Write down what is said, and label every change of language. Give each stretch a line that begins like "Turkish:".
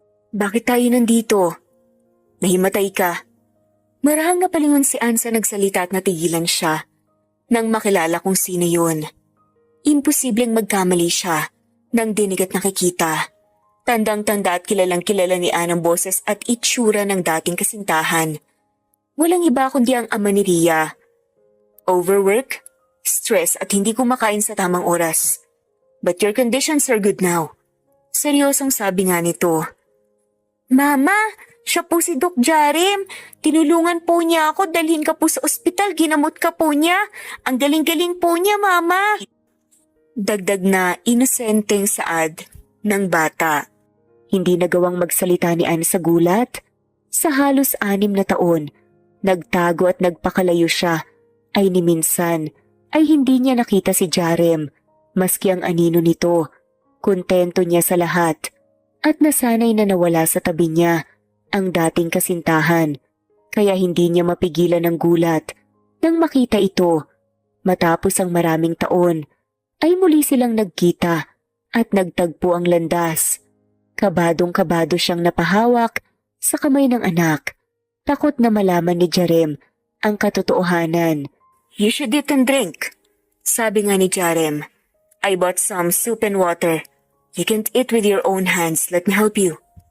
Filipino: Bakit tayo nandito? Nahimatay ka. Marahang napalingon si Anne sa nagsalita at natigilan siya nang makilala kung sino yun. Imposibleng magkamali siya nang dinig at nakikita. Tandang-tanda at kilalang-kilala ni Anne ang boses at itsura ng dating kasintahan. Walang iba kundi ang ama ni Ria. Overwork, stress at hindi kumakain sa tamang oras.
English: But your conditions are good now.
Filipino: Seryosong sabi nga nito. Mama, siya po si Doc Jarem. Tinulungan po niya ako, dalhin ka po sa ospital, ginamot ka po niya. Ang galing-galing po niya, Mama. Dagdag na inosenteng saad ng bata. Hindi nagawang magsalita ni Anne sa gulat. Sa halos 6 na taon, nagtago at nagpakalayo siya, ay ni minsan ay hindi niya nakita si Jarem, maski ang anino nito. Kontento niya sa lahat at nasanay na nawala sa tabi niya ang dating kasintahan, kaya hindi niya mapigilan ng gulat nang makita ito. Matapos ang maraming taon, ay muli silang nagkita at nagtagpo ang landas. Kabadong-kabado siyang napahawak sa kamay ng anak, takot na malaman ni Jarem ang katotohanan.
English: You should eat and drink,
Filipino: sabi nga ni Jarem.
English: I bought some soup and water. You can't eat with your own hands, let me help you.